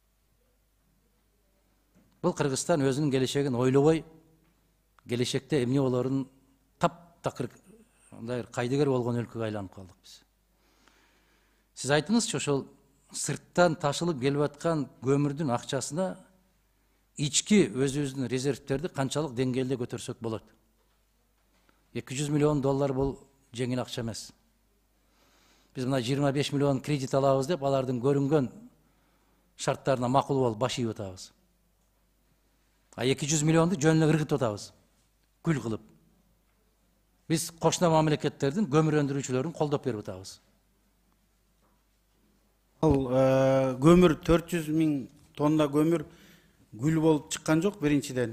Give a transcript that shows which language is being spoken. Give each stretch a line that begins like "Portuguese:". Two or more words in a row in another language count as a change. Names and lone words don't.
Kyrgyz: Бул Кыргызстан өзүнүн келечегин ойлобой, келечекте эмне болорун таптакыр мындай кайдыгер болгон өлкөгө айланып калдык биз. Сиз айтыңызчы, ошол сырттан ташылып келип аткан көмүрдүн акчасына ички өзүбүздүн резервтерди канчалык деңгээлде көтөрсөк болот? 200 миллион доллар бул жеңил акча эмес. Biz mına 25 milyon kredit alabız dep, alardın görüngön şartlarına makul bolup baş ийип атабыз. A 200 milyondu жөнүнө ыргытып атабыз. Күл кылып. Biz кошуна мамлекеттердин көмүр өндүрүүчүлөрүн колдоп берип атабыз. Ал көмүр 400 миң тонна көмүр гүл болуп чыккан жок биринчиден.